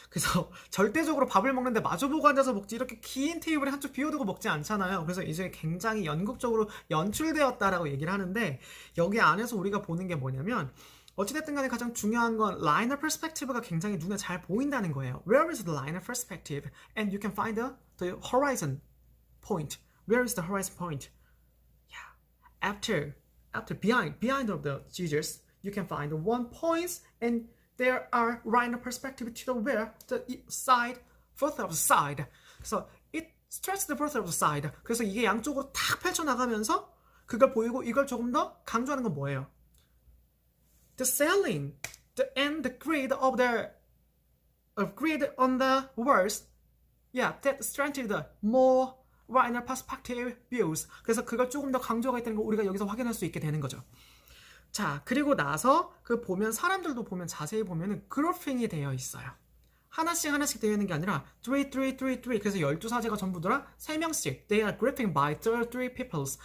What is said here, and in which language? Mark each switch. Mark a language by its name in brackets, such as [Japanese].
[Korean] 그래서 절대적으로 밥을 먹는데 마주보고 앉아서 먹지 이렇게 긴 테이블에 한쪽 비워두고 먹지 않잖아요. 그래서 이제 굉장히 연극적으로 연출되었다라고 얘기를 하는데 여기 안에서 우리가 보는 게 뭐냐면 어찌됐든 간에 가장 중요한 건 라이너 퍼스펙티브가 굉장히 눈에 잘 보인다는 거예요. [English] Where is the liner perspective? And you can find the horizon point. Where is the horizon point? Yeah. After behind of the Jesus, you can find one point and there are liner perspective to the where the side, both of the side. [Korean] 그래서 [English] it stretches the both of the side. [Korean] 그래서 이게 양쪽으로 탁 펼쳐나가면서 그걸 보이고 이걸 조금 더 강조하는 건 뭐예요? [English] The ceiling, and the grid of the grid on the walls, yeah, that strengthened more wider perspective views. [Korean] 그래서 그걸 조금 더 강조가 있다는 걸 우리가 여기서 확인할 수 있게 되는 거죠. 자, 그리고 나서 그 보면 사람들도 보면 자세히 보면은 그래핑이 되어 있어요. 하나씩 되어 있는 게 아니라 3. 그래서 12사제가 전부 다 3명씩 [English] they are grouping by 3 peoples.